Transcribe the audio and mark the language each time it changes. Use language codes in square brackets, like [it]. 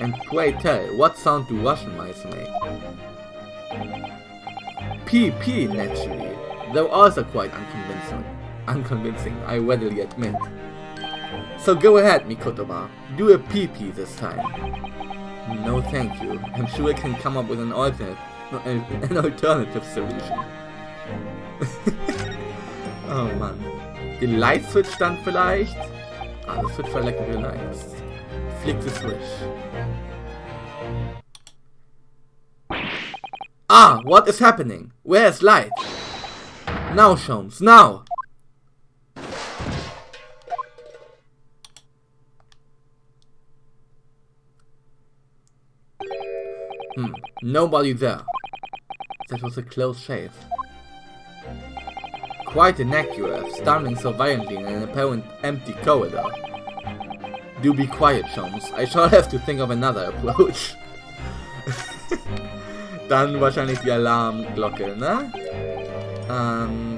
[en] And pray tell, what sound do Russian mice make? PP, naturally, though also quite unconvincing, I readily admit. So go ahead, Mikoto-wa, do a PP this time. No thank you, I'm sure I can come up with an alternative solution. [de] Oh Mann. Die Light Switch dann vielleicht? [en] Ah, das Switch for electrical lights. Flick the switch. Ah, what is happening? Where is light? Now, Sholmes, now! Nobody there. That was a close shave. Quite inaccurate, stumbling so violently in an apparent empty corridor. Do be quiet, Sholmes. I shall have to think of another approach. [de] Dann wahrscheinlich die Alarmglocke, ne?